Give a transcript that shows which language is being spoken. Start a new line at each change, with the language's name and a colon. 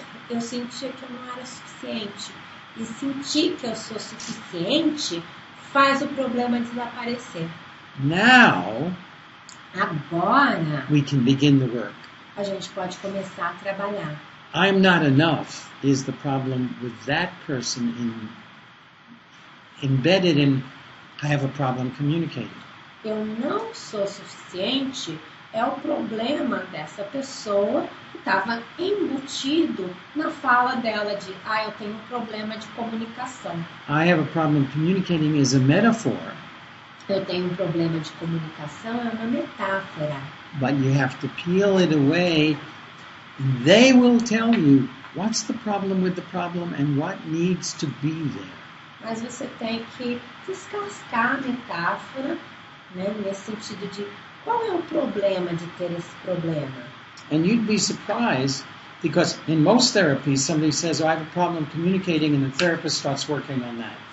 Portuguese: Eu sentia que eu não era suficiente. E sentir que eu sou suficiente faz o problema desaparecer.
English: Now
Portuguese: Agora,
English: we can begin the work.
Portuguese: a gente pode começar a trabalhar.
English: I'm not enough is the problem with that person embedded in I have a problem communicating.
Portuguese: Eu não sou suficiente é o problema dessa pessoa que estava embutido na fala dela de eu tenho um problema de comunicação.
English: I have a problem communicating is a metaphor,
Portuguese: Eu tenho um problema de comunicação é uma metáfora.
English: but you have to peel it away. They will tell you what's the problem with the problem and what needs to be there.
Portuguese: Mas você tem que descascar a metáfora, né, nesse sentido de qual é o problema de ter esse problema.
English: And you'd be surprised because in most therapies somebody says, I have a problem communicating, and the therapist starts working on that.